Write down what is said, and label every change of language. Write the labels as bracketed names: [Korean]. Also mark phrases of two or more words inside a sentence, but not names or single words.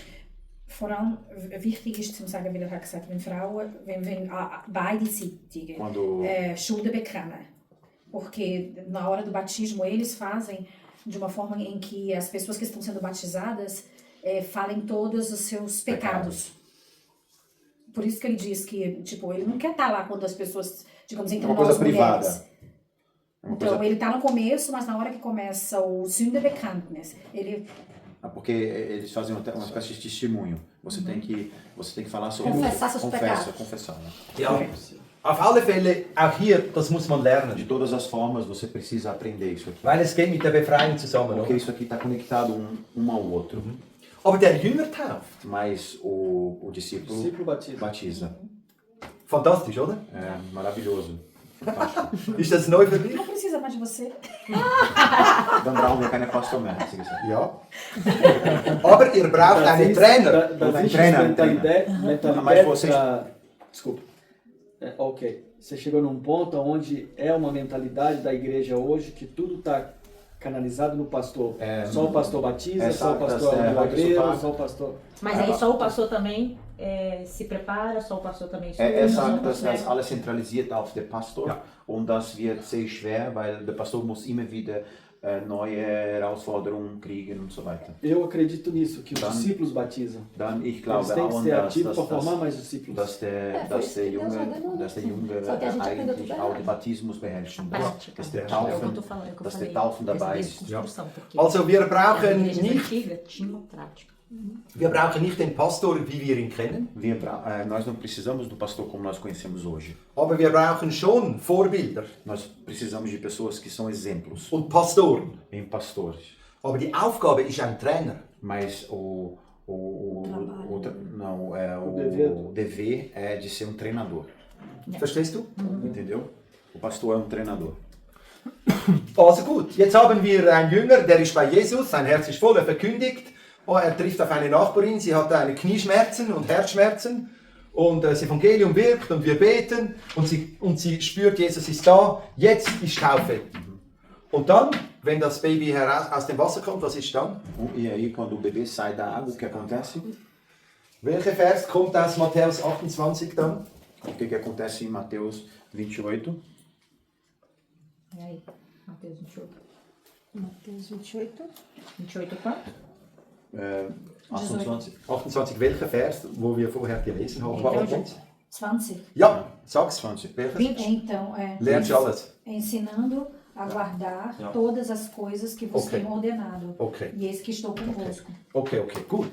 [German] Vor allem wichtig ist zu sagen, weil er hat gesagt, wenn Frauen, wenn beide Seiten [Portuguese] Quando [German] Schulden bekommen. [Portuguese] Porque na hora do batismo eles fazem de uma forma em que as pessoas que estão sendo batizadas falem todos os seus pecados. Por isso que ele diz que, tipo, ele não quer estar lá quando as pessoas, digamos, entram uma coisa nós mulheres. privada. Então ele está no começo, mas na hora que começa o Sündenbekenntnis, ele Porque eles fazem até uma espécie de testemunho. Você tem que falar sobre Confessar seus pecados. confessar, né? [German] Ja, auf alle Fälle, auch hier, das muss man [Portuguese] De [German] lernen. [Portuguese] todas as formas, você precisa aprender isso aqui. [German] Weil es geht mit der Befreiung zusammen, [Portuguese] Porque [German] oder? [Portuguese] isso aqui está conectado um ao outro. [German] Aber der Jünger tauft. [Portuguese] Mas o discípulo Discípulo batiza. batiza. [German] Fantastisch, oder? [Portuguese] É maravilhoso. Fantástico. [German] Ist das neu für dich? [Portuguese] não precisa mais de você. [German] Dan Brown weer keine Pastor mehr. hat sie gesagt. Ja. Aber ihr braucht einen Trainer. [Portuguese] Da existe Treina, mentalidade Mas vocês- pra... Desculpa. Ok. Você chegou num ponto onde é uma mentalidade da igreja hoje que tudo está canalizado no pastor. Só o pastor batiza, só o pastor é milagreiro, só o pastor... Mas aí só o pastor também se prepara, só o pastor também estuda. [German] Er sagt, dass [Portuguese] né? [German] das alles zentralisiert auf den Pastor Ja. und das wird sehr schwer, weil der Pastor muss immer wieder neue Herausforderungen kriegen und so weiter. [Portuguese] Eu acredito nisso, que os [German] Dann- [Portuguese] discípulos batizam. [German] Dann, ich [Portuguese] Eles [German] glaube [Portuguese] têm que [German] auch, [Portuguese] ser [German] dass, [Portuguese] ativos [German] dass, [Portuguese] para formar [German] dass, [Portuguese] mais discípulos. [German] dass der [Portuguese] foi isso que Deus [German] Junge, [Portuguese] ordenou. [German] dass der Junge [Portuguese] Só que a gente aprendeu [German] eigentlich [Portuguese] tudo [German] auch [Portuguese] errado. [German] den Batismus beherrschen darf, [Portuguese] Prática. [German] dass der [Portuguese] É o que eu [German] Taufen, [Portuguese] tô falando, é o que eu [German] dass [Portuguese] falei. [German] der Taufen dabei [Portuguese] Essa [German] ist. [Portuguese] desconstrução, porque [German] Also wir [Portuguese] a [German] brauchen [Portuguese] igreja [German] nicht, [Portuguese] antiga tinha prática. [German] den Pastor, wie wir ihn kennen, [Portuguese] Nós não precisamos do pastor como nós conhecemos hoje. [German] aber wir brauchen schon Vorbilder [Portuguese] Nós precisamos de pessoas que são exemplos [German] und Pastoren. [Portuguese] em pastores. [German] Aber die Aufgabe ist ein Trainer. [Portuguese] Mas o dever. dever é de ser um treinador, [German] Verstehst du? [Portuguese] entendeu? O pastor é um treinador. [German] Also gut, jetzt haben wir einen Jünger, der ist bei Jesus, sein Herz ist voll, er verkündigt, er trifft auf eine Nachbarin, sie hat eine Knieschmerzen und Herzschmerzen und das Evangelium wirkt und wir beten und sie spürt, Jesus ist da, jetzt ist Taufe. Und dann, wenn das Baby aus dem Wasser kommt, was ist dann? [Portuguese] E aí, quando o bebê sai da água, o que acontece? Welcher Vers kommt aus Matthäus 28 dann? O que acontece em Mateus 28? E aí, Mateus 28. Mateus 28. 28 quanto? 28. 28, [German] welcher Vers, wo wir vorher gelesen haben? [Portuguese] Então, [German] War- 20. Ja, sag's. 20. Welches? [Portuguese] Então, [German] Lernt alles. [Portuguese] ensinando a guardar [German] Ja. [Portuguese] todas as coisas que vos [German] Okay. [Portuguese] tenho ordenado. [German] Okay. [Portuguese] E eis que estou convosco. [German] Okay, gut.